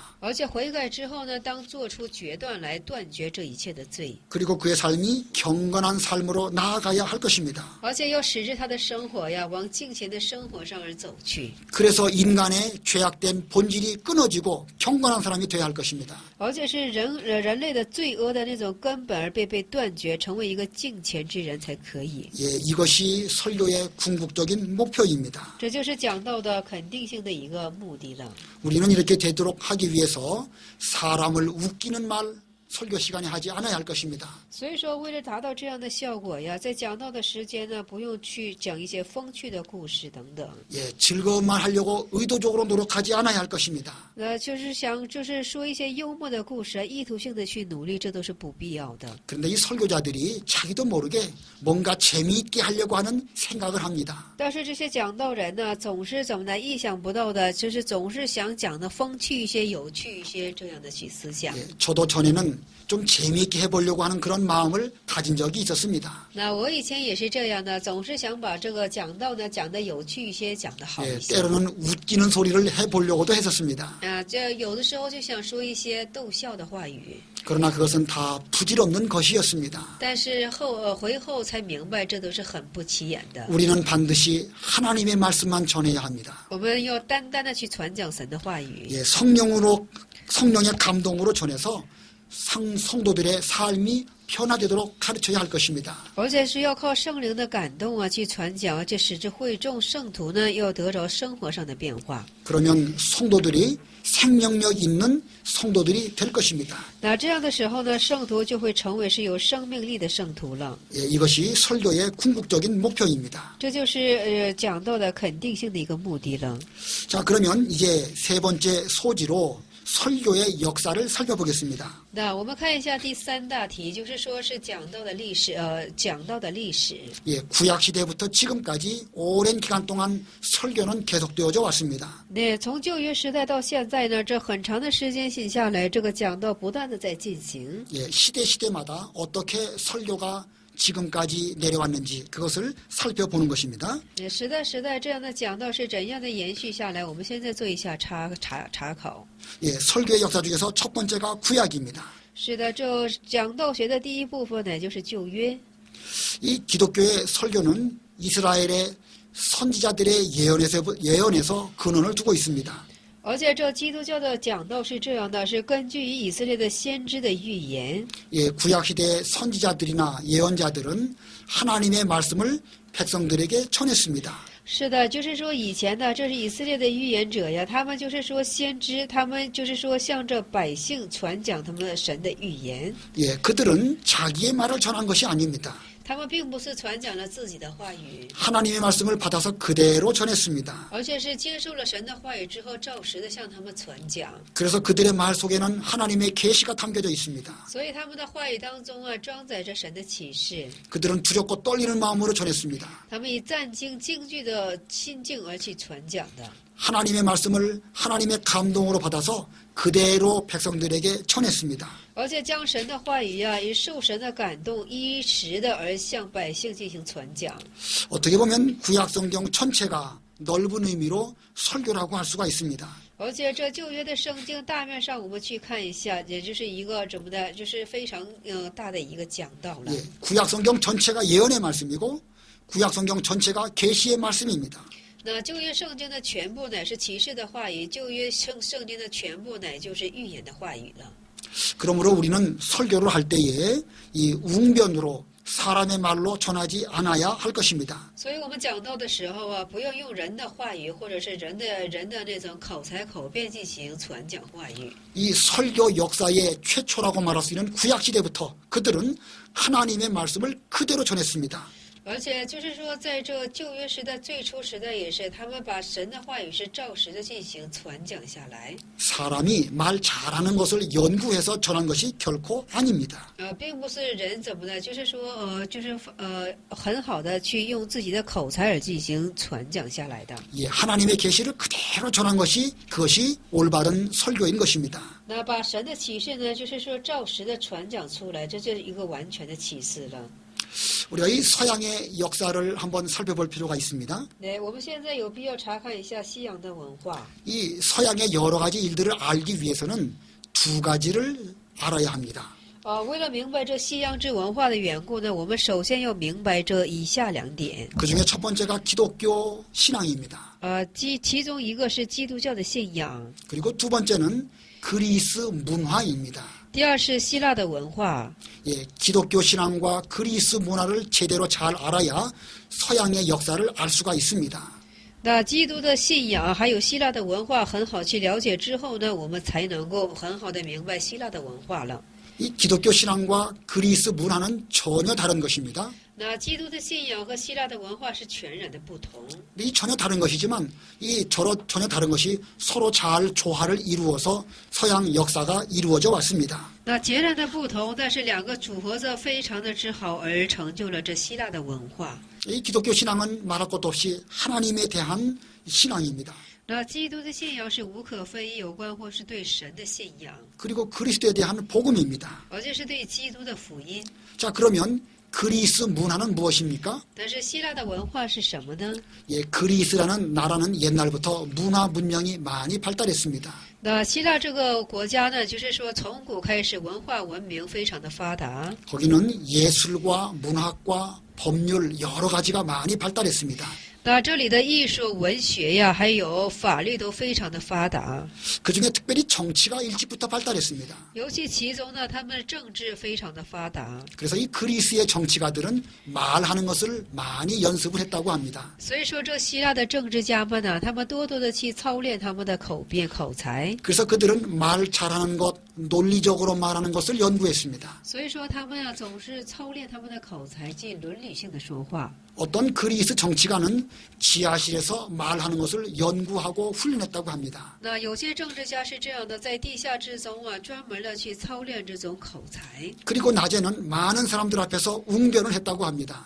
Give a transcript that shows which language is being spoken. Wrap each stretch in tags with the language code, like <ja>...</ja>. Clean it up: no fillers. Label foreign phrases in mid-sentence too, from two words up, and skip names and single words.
<zh>而且悔改之后呢，当做出决断来断绝这一切的罪，</zh> <ko>그리고 그의 삶이 경건한 삶으로 나아가야 할 것입니다.</ko> <zh>而且要使之他的生活呀，往敬虔的生活上而走去。</zh> <ko>그래서 인간의 죄악된 본질이 끊어지고 경건한 사람이 되어야 할 것입니다.</ko> <zh>而且是人类的罪恶的那种根本而被断绝，成为一个敬虔之人才可以。</zh> <ko>예, 이것이 설교의 궁극적인 목표입니다.</ko> <zh>这就是讲道的肯定性的一个目的了。</zh> <ko>우리는 이렇게 되도록 하기 위해서 사람을 웃기는 말 설교 시간에 하지 않아야 할 것입니다.</ko> <zh>所以说，为了达到这样的效果呀，在讲道的时间呢，不用去讲一些风趣的故事等等。</zh> <ko>예, 즐거움만 하려고 의도적으로 노력하지 않아야 할 것입니다.</ko> <zh>就是说一些幽默的故事，意图性的去努力，这都是不必要的。</zh> <ko>그런데 이 설교자들이 자기도 모르게 뭔가 재미있게 하려고 하는 생각을 합니다.</ko> <zh>但是这些讲道人呢，总是怎么的，意想不到的，就是总是想讲的风趣一些、有趣一些这样的去思想。</zh> <ko>예, 저도 전에는 좀 재미있게 해보려고 하는 그런 마음을 가진 적이 있었습니다.</ko> <zh>那我以前也是这样的，总是想把这个讲道呢讲的有趣一些，讲的好 예, 一些。</zh> <ko>때로는 웃기는 소리를 해보려고도 했었습니다.</ko> <zh>这有的时候就想说一些逗笑的话语，</zh> <ko>그러나 그것은 다 부질없는 것이었습니다.</ko> <zh>但是回后才明白，这都是很不起眼的。</zh> <ko>우리는 반드시 하나님의 말씀만 전해야 합니다.</ko> <zh>我们要单单的去传讲神的话语。</zh> <ko>예, 성령의 감동으로 전해서 성도들의 삶이 변화되도록 가르쳐야 할 것입니다.</ko> <zh>而且是要靠圣灵的感动啊，去传讲，而且使之会众圣徒呢，要得着生活上的变化。</zh> <ko>그러면 성도들이 생명력 있는 성도들이 될 것입니다.</ko> <zh>那这样的时候呢，圣徒就会成为是有生命力的圣徒了。</zh> <ko>예, 이것이 설교의 궁극적인 목표입니다.</ko> <zh>这就是讲道的肯定性的一个目的了。</zh> <ko>자, 그러면 이제 세 번째 소지로 설교의 역사를 살펴보겠습니다.</ko> <zh>那我们看一下第三大题，就是说是讲道的历史，讲道的历史。</zh> <ko>예, 구약 시대부터 지금까지 오랜 기간 동안 설교는 계속되어져 왔습니다.</ko> <zh>那从旧约时代到现在呢，这很长的时间性下来，这个讲道不断的在进行。</zh> <ko>예, 시대마다 어떻게 설교가 지금까지 내려왔는지 그것을 살펴보는 것입니다.</ko> <zh>时代这样的讲道是怎样的延续下来？我们现在做一下查考。</zh> <ko>예, 설교의 역사 중에서 첫 번째가 구약입니다.</ko> <zh>是的，这讲道学的第一部分呢，就是旧约。</zh> <ko>이 기독교의 설교는 이스라엘의 선지자들의 예언에서 근원을 두고 있습니다.</ko> <zh>而且这基督教的讲道是这样的，是根据于以色列的先知的预言。</zh> <ko>예, 구약시대 선지자들이나 예언자들은 하나님의 말씀을 백성들에게 전했습니다.</ko> <zh>是的，就是说以前的，这是以色列的预言者呀，他们就是说先知，他们就是说向着百姓传讲他们的神的预言。</zh> <ko>예, 그들은 자기의 말을 전한 것이 아닙니다.</ko> <zh>他们并不是传讲了自己的话语，</zh> <ko>하나님의 말씀을 받아서 그대로 전했습니다.</ko> <zh>而且是接受了神的话语之后，照实的向他们传讲。</zh> <ko>그래서 그들의 말 속에는 하나님의 계시가 담겨져 있습니다.</ko> <zh>所以他们的话语当中啊，装载着神的启示。</zh> <ko>그들은 두렵고 떨리는 마음으로 전했습니다.</ko> <zh>他们以战惊惊惧的心境而去传讲的。</zh> <ko>하나님의 말씀을 하나님의 감동으로 받아서 그대로 백성들에게 전했습니다.</ko> <zh>而且将神的话语啊，以受神的感动，一时的而向百姓进行传讲。</zh> <ko>어떻게 보면 구약 성경 전체가 넓은 의미로 설교라고 할 수가 있습니다.</ko> <zh>而且这旧约的圣经大面上，我们去看一下，也就是一个怎么的，就是非常大的一个讲道了。</zh> <ko>예, 구약 성경 전체가 예언의 말씀이고 구약 성경 전체가 계시의 말씀입니다.</ko> <zh>那旧约圣经的全部乃是启示的话语，旧约圣经的全部乃就是预言的话语了。</zh> <ko>그러므로 우리는 설교를 할 때에 이 웅변으로 사람의 말로 전하지 않아야 할 것입니다.</ko> <zh>所以我们讲道的时候啊，不要用人的话语或者是人的那种口才口辩进行传讲话语。</zh> <ko>이 설교 역사의 최초라고 말할 수 있는 구약시대부터 그들은 하나님의 말씀을 그대로 전했습니다.</ko> <zh>而且就是说，在这旧约时代最初时代也是，他们把神的话语是照实的进行传讲下来。</zh> <ko>사람이 말 잘하는 것을 연구해서 전한 것이 결코 아닙니다.</ko> <zh>并不是人怎么的，就是说很好的去用自己的口才而进行传讲下来的。</zh> <ko>예, 하나님의 계시를 그대로 전한 것이 그것이 올바른 설교인 것입니다.</ko> <zh>那把神的启示呢，就是说照实的传讲出来，这就是一个完全的启示了。</zh> <ko>우리가 이 서양의 역사를 한번 살펴볼 필요가 있습니다.</ko> <zh>对，我们现在有必要查看一下西洋的文化。</zh> <ko>이 서양의 여러 가지 일들을 알기 위해서는 두 가지를 알아야 합니다.</ko> <zh>为了明白这西洋之文化的缘故呢，我们首先要明白这以下两点。</zh> <ko>그중에 첫 번째가 기독교 신앙입니다.</ko> <zh>其中一个是基督教的信仰，</zh> <ko>그리고 두 번째는 그리스 문화입니다.</ko> <zh>第二是希腊的文化。</zh> <ko>예, 기독교 신앙과 그리스 문화를 제대로 잘 알아야 서양의 역사를 알 수가 있습니다.</ko> <zh>那基督的信仰还有希腊的文化很好去了解之后呢，我们才能够很好的明白希腊的文化了。</zh> <ko>이 기독교 신앙과 그리스 문화는 전혀 다른 것입니다.</ko> <zh>那基督的信仰和希腊的文化是全然的不同。</zh> <ko>이 전혀 다른 것이지만 이 전혀 다른 것이 서로 잘 조화를 이루어서 서양 역사가 이루어져 왔습니다.</ko> <zh>那截然的不同，但是两个组合着非常的之好，而成就了这希腊的文化。</zh> <ko>이 기독교 신앙은 말할 것도 없이 하나님에 대한 신앙입니다.</ko> <zh>那基督的信仰是无可非议有关或是对神的信仰，</zh> <ko>그리고 그리스도에 대한 복음입니다.</ko> <zh>而且是对基督的福音。</zh> <ko>자, 그러면 그리스 문화는 무엇입니까?</ko> <zh>但是希腊的文化是什么呢？</zh> <ko>예, 그리스라는 나라는 옛날부터 문화 문명이 많이 발달했습니다.</ko> <zh>那希腊这个国家呢，就是说从古开始文化文明非常的发达，</zh> <ko>거기는 예술과 문학과 법률 여러 가지가 많이 발달했습니다.</ko> <zh>那这里的艺术、文学呀，还有法律都非常的发达。</zh> <ko>그중에 특별히 정치가 일찍부터 발달했습니다.</ko> <zh>尤其其中呢，他们政治非常的发达。</zh> <ko>그래서 이 그리스의 정치가들은 말하는 것을 많이 연습을 했다고 합니다.</ko> <zh>所以说，这希腊的政治家们呢，他们多多的去操练他们的口辩口才。</zh> <ko>그래서 그들은 말 잘하는 것, 논리적으로 말하는 것을 연구했습니다.</ko> <zh>所以说，他们呀总是操练他们的口才，去伦理性的说话。</zh> <ko>어떤 그리스 정치가는 지하실에서 말하는 것을 연구하고 훈련했다고 합니다.</ko> <zh>那有些政治家是这样的，在地下之中啊，专门的去操练这种口才。</zh> <ko>그리고 낮에는 많은 사람들 앞에서 웅변을 했다고 합니다.</ko>